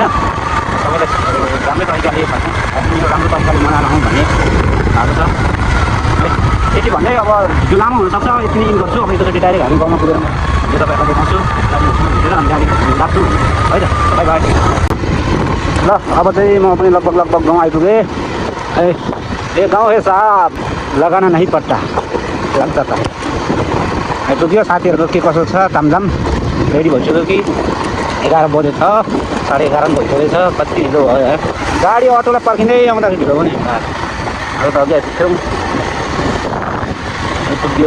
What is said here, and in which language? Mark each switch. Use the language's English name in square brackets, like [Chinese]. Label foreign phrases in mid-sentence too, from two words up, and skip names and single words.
[Nepali] सबैलाई राम्रै तरिकाले राम्रो तरिकाले मनाएर आउँ भन्ने भएको छ। यति भन्दै अब भिडियो लामो हुनसक्छ, यति नै इन गर्छु। अब एकचोटि डाइरेक्ट हामी गाउँमा पुगेर यो तपाईँहरूलाई देखाउँछु, भेटेर हामी त्यहाँदेखि लाग्छौँ है त। [English] bye bye. [Nepali] ल अब चाहिँ म पनि लगभग गाउँ आइपुगेँ है। ए गाउँ है साहब, [Hindi] लगाना नहीं पट्टा [Nepali] लाग्छ त। आइपुग्यो। साथीहरूको के कसो छ तामझाम, रेडी भइसक्यो कि? 11 बजे छ, 11:30 भइसकेको छ। कति ढिलो भयो है, गाडी अटोलाई पर्खिँदै आउँदाखेरि ढिलो पनि अब त अघि आइपुग्यो।